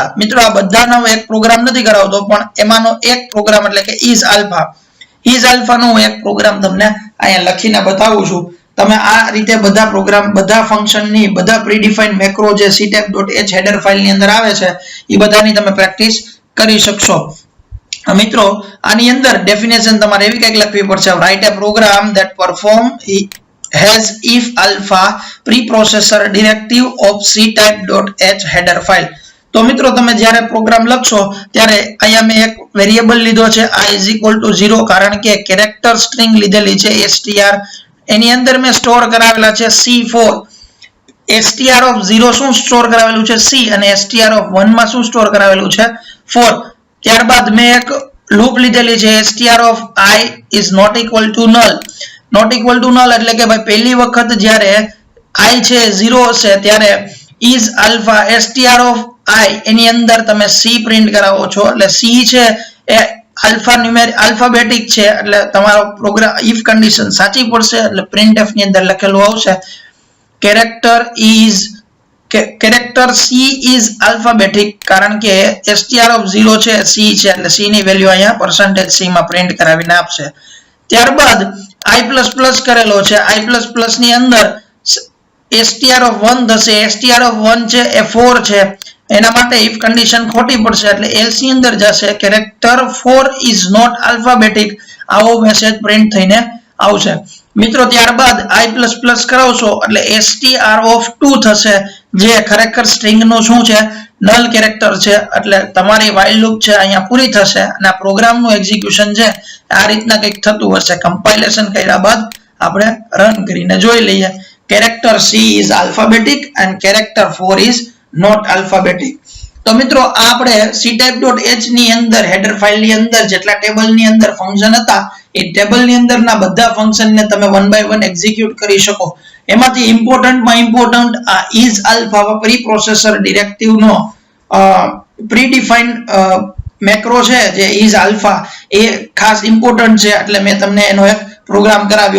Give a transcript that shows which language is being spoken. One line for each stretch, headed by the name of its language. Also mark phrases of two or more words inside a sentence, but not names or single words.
Gujarati: મિત્રો આ બધાનો એક પ્રોગ્રામ નથી કરાવતો પણ એમાંનો એક પ્રોગ્રામ એટલે કે
English: is alpha
Gujarati: નો એક પ્રોગ્રામ તમને અહીંયા લખીને બતાવું છું. તમે આ રીતે બધા પ્રોગ્રામ બધા ફંક્શન ની બધા
English: predefined macro
Gujarati: જે ctype.h
English: header file
Gujarati: ની અંદર આવે છે એ બધાની તમે પ્રેક્ટિસ કરી શકશો. મિત્રો આની અંદર ડેફિનેશન તમારે એવી કંઈક લખવી પડશે
English: write a program that perform has if alpha preprocessor directive of ctype.h header file.
Gujarati: તો મિત્રો તમે જ્યારે પ્રોગ્રામ લખશો ત્યારે અહીંયા મેં એક વેરિયેબલ લીધો છે i=0 કારણ કે
English: character string
Gujarati: લીધેલી છે str. એની અંદર મેં સ્ટોર કરાવેલા છે c4. str(0) શું સ્ટોર કરાવેલું છે c અને str(1) માં શું સ્ટોર કરાવેલું છે 4. ત્યારબાદ મેં એક લૂપ લીધેલી છે
English: str(i) is not equal to null. not equal to null
Gujarati: એટલે કે ભાઈ પહેલી વખત જ્યારે i છે 0 હશે ત્યારે
English: is alpha str of i
Gujarati: એની અંદર તમે c પ્રિન્ટ કરાવો છો એટલે c છે એ આલ્ફાબેટિક છે એટલે તમારો પ્રોગ્રામ if કન્ડિશન સાચી પડશે એટલે printf ની અંદર લખેલું આવશે
English: character c is alphabetic
Gujarati: કારણ કે
English: str of
Gujarati: 0 છે c છે એટલે c ની વેલ્યુ અહીંયા %c માં પ્રિન્ટ કરાવીને આપશે. ત્યારબાદ i++ કરેલો છે i++ ની અંદર str(1) થશે. str(1) છે એ 4 છે એના માટે if કન્ડિશન ખોટી પડશે એટલે else ની અંદર જશે
English: character 4 is not alphabetic
Gujarati: આવો મેસેજ પ્રિન્ટ થઈને આવશે. મિત્રો ત્યારબાદ i++ કરાવશો એટલે str(2) થશે જે ખરેખર સ્ટ્રિંગ નું શું છે
English: null character
Gujarati: છે એટલે તમારી
English: while loop
Gujarati: છે અહીંયા પૂરી થશે અને આ પ્રોગ્રામનું એક્ઝિક્યુશન છે આ રીતના કંઈક થતું હશે. કમ્પાઇલેશન કર્યા બાદ આપણે રન કરીને જોઈ લઈએ.
English: character c is alphabetic and character 4 is not alphabetic.
Gujarati: તો મિત્રો આપણે ctype.h ની અંદર
English: header file
Gujarati: ની અંદર જેટલા ટેબલ ની અંદર ફંક્શન હતા એ ટેબલ ની અંદરના બધા ફંક્શન ને તમે
English: one by one
Gujarati: એક્ઝિક્યુટ કરી શકો. એમાંથી ઇમ્પોર્ટન્ટ આ
English: is alpha preprocessor directive
Gujarati: નો
English: predefined macro
Gujarati: છે જે
English: is alpha
Gujarati: એ ખાસ ઇમ્પોર્ટન્ટ છે એટલે મેં તમને એનો એક પ્રોગ્રામ કરાવ્યો.